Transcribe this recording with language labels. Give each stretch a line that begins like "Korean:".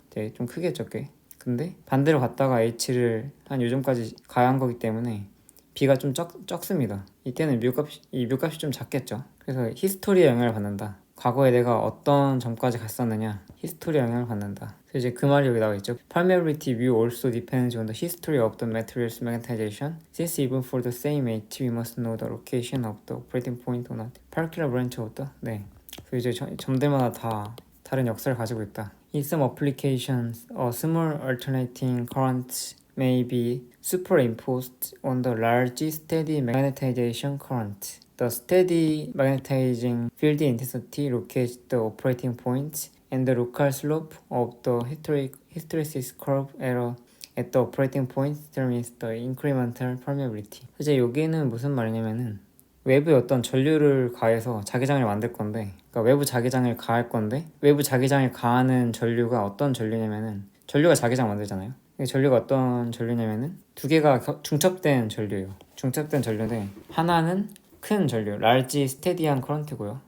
Korean: 되게 좀 크겠죠, 꽤. 근데 반대로 갔다가 H를 한 요점까지 가야 한 거기 때문에 B가 좀 적습니다. 이때는 이 뮤값이 좀 작겠죠. 그래서 히스토리에 영향을 받는다. 과거에 내가 어떤 점까지 갔었느냐, 히스토리에 영향을 받는다. 그래서 이제 그 말이 여기 나와 있죠.
English: Permeability view also depends on the history of the material's magnetization. Since even for the same H, we must know the location of the operating point on a particular branch of the.
Korean: 네. 그래서 이제 점들마다 다 다른 역사를 가지고 있다.
English: In some applications, a small alternating current may be superimposed on the large steady magnetization current. The steady magnetizing field intensity locates the operating point and the local slope of the hysteresis curve at the operating point determines the incremental permeability.
Korean: 이제 여기는 무슨 말이냐면은 외부에 어떤 전류를 가해서 자기장을 만들 건데, 그러니까 외부 자기장을 가할 건데, 외부 자기장을 가하는 전류가 어떤 전류냐면은 전류가 자기장 만들잖아요. 전류가 어떤 전류냐면은 두 개가 중첩된 전류예요. 중첩된 전류인데 하나는 큰 전류, large steady한 커런트고요.